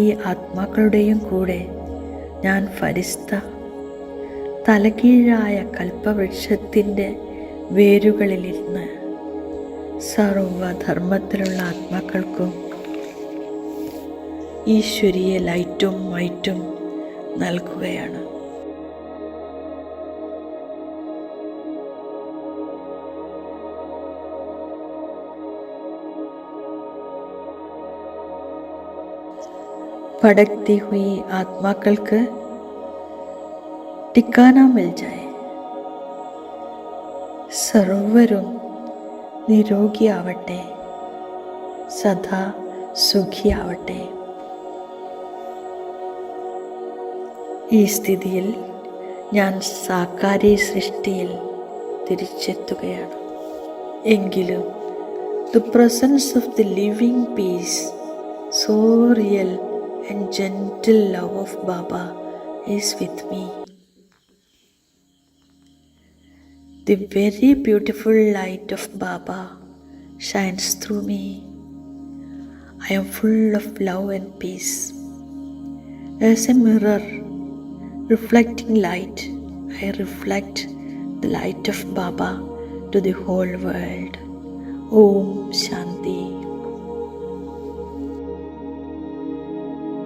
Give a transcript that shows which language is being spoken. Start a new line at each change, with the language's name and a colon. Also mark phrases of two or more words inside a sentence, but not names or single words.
Malayalam: ആത്മാക്കളുടെയും കൂടെ ഞാൻ ഫരിസ്ത തലകീഴായ കൽപ്പവൃക്ഷത്തിൻ്റെ വേരുകളിലിരുന്ന് സർവധർമ്മത്തിലുള്ള ആത്മാക്കൾക്കും ഈശ്വരീയ ലൈറ്റും മൈറ്റും നൽകുകയാണ്.
Hindi: भटकती हुई
Malayalam: ആത്മാക്കൾക്ക്
Hindi: ठिकाना मिल जाए.
Malayalam: സർവരും നിരോഗിയാവട്ടെ, സദാ സുഖിയാവട്ടെ. ഈ സ്ഥിതിയിൽ ഞാൻ സാകാരി സൃഷ്ടിയിൽ തിരിച്ചെത്തുകയാണ്. എങ്കിലും
English: the presence of the living peace, so real and gentle love of Baba is with me. The very beautiful light of Baba shines through me. I am full of love and peace. As a mirror reflecting light, I reflect the light of Baba to the whole world.
Hindi: Om Shanti.